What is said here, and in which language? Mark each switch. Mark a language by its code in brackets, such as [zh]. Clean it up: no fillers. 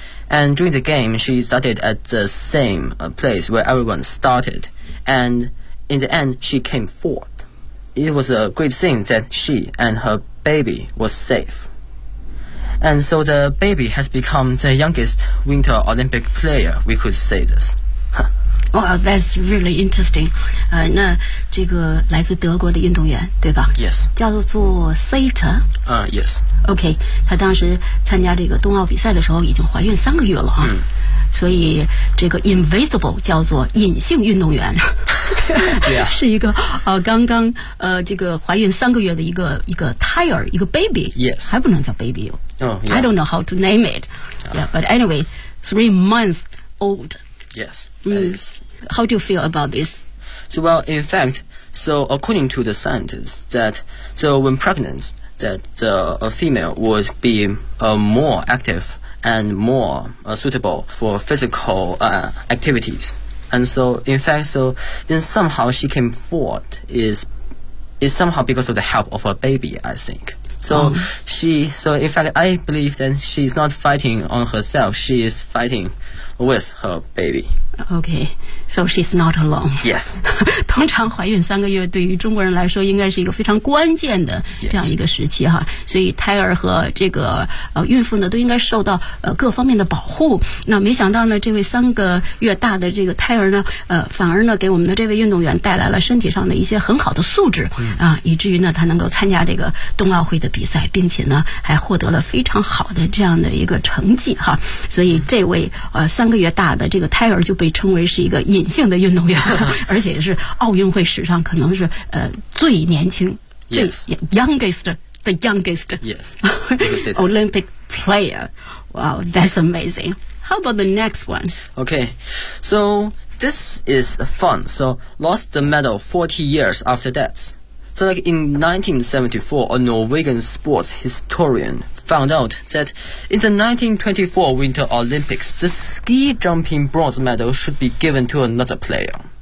[en] And during the game, she started at the same place where everyone started. And in the end, she came fourth. It was a great thing that she and her baby were safe. And so the baby has become the youngest Winter Olympic player, we could say this. Huh. Well, that's really interesting. [zh] 那这个来自德国的运动员，对吧？ [en] Yes. [zh] 叫做 Sater. [en] Yes. Okay, [zh] 她当时参加这个冬奥比赛的时候已经怀孕3个月了啊、嗯、所以这个 invisible 叫做隐性运动员 [en] yeah. [zh] 是一个刚刚这个怀孕3个月的一个胎儿一个 baby [en] yes [zh] 还不能叫 baby、 [en] oh, yeah. I don't know how to name it yeah, but anyway 3 months old yes、 mm, how do you feel about this so well in fact so according to the scientists that so when pregnantthat a female would be more active and more suitable for physical activities. And so, in fact, so then somehow she came forward is somehow because of the help of her baby, I think. So,、 oh. So in fact, I believe that she's not fighting on herself, she is fighting with her baby. Okay, so she's not alone. Yes. [zh] 通常怀孕3个月对于中国人来说应该是一个非常关键的这样一个时期哈。 [en] Yes. [zh] 所以胎儿和这个孕妇呢都应该受到各方面的保护。那没想到呢这位3个月大的这个胎儿呢反而呢给我们的这位运动员带来了身体上的一些很好的素质、嗯、啊以至于呢他能够参加这个冬奥会的比赛并且呢还获得了非常好的这样的一个成绩哈。所以这位3个月大的这个胎儿就被称为是一个隐性的运动员而且是奥运会史上可能是最年轻、 [en] yes. [zh] 最 [en] youngest the youngest yes Olympic player wow that's amazing how about the next one okay so this is fun so lost the medal 40 years after that So like in 1974, a Norwegian sports historian found out that in the 1924 Winter Olympics, the ski jumping bronze medal should be given to another player.